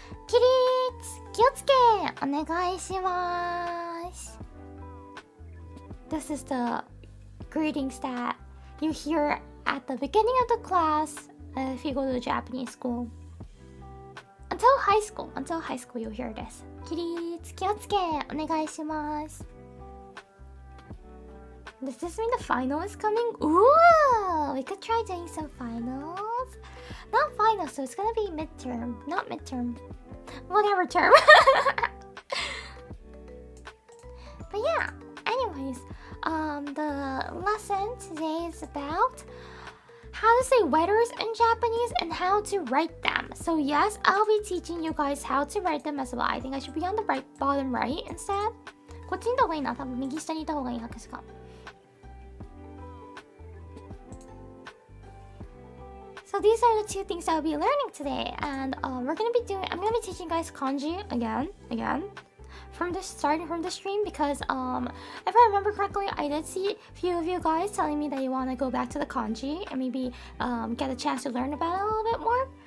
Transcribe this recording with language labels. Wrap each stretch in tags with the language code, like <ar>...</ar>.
<ja>起立、気をつけ、お願いします。</ja> <en>This is the greetings that you hear at the beginning of the class if you go to Japanese school. Until high school you'll hear this.</en> <ja>起立、気をつけ、お願いします。</ja> <en>Does this mean the final is coming? Ooh, we could try doing some finals. Not finals, so it's gonna be midterm. Not midterm. Whatever term. But yeah, anyways, the lesson today is about how to say letters in Japanese and how to write them. So yes, I'll be teaching you guys how to write them as well. I think I should be on the right bottom right instead.</en> <ja>こっちにいた方がいいな。多分右下にいた方がいい博士か。</ja> <en>So these are the two things I'll be learning today, and I'm gonna be teaching you guys kanji again, starting from the stream, because if I remember correctly, I did see a few of you guys telling me that you want to go back to the kanji and maybe get a chance to learn about it a little bit more.</en>